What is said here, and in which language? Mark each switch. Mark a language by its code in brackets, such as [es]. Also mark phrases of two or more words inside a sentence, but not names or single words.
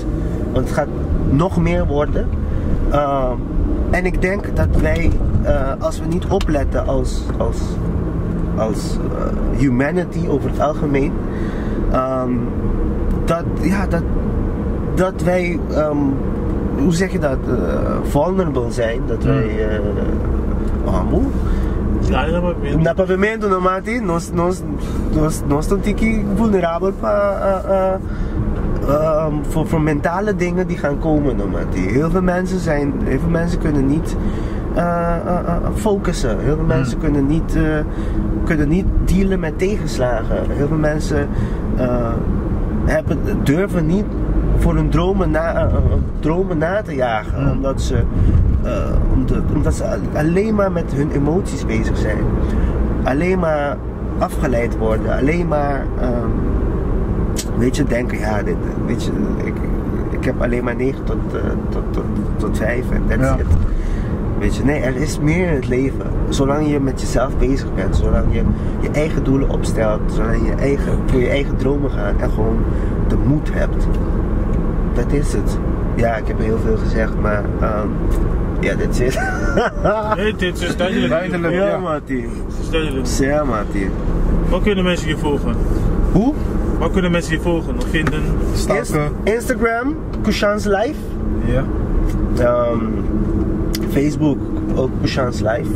[nl] Want het gaat nog meer worden. En ik denk dat wij, als we niet opletten als humanity over het algemeen, dat wij, hoe zeg je dat, vulnerable zijn, dat wij, [pt] na pavimento no mati, nós estamos vulnerável [nl] voor mentale dingen die gaan komen, [pt] no mati. [nl] Heel veel mensen kunnen niet focussen. Heel veel mensen kunnen niet dealen met tegenslagen. Heel veel mensen durven niet voor hun dromen na te jagen. Omdat ze alleen maar met hun emoties bezig zijn. Alleen maar afgeleid worden. Alleen maar weet je, denken, ja, weet je, ik heb alleen maar 9 tot 5 en [en] that's it. [nl] Weet je, nee, er is meer in het leven. Zolang je met jezelf bezig bent, zolang je je eigen doelen opstelt, zolang je voor je eigen dromen gaat en gewoon de moed hebt. Dat is het. Ja, ik heb heel veel gezegd, maar ja, [en] that's it. [nl] Nee, dit is duidelijk. Ja, Mati. Ja, Mati. Waar kunnen mensen je volgen? Hoe? Waar kunnen mensen je volgen of vinden? Instagram, Kushan's Life. Ja. Facebook, ook Kushan's Life.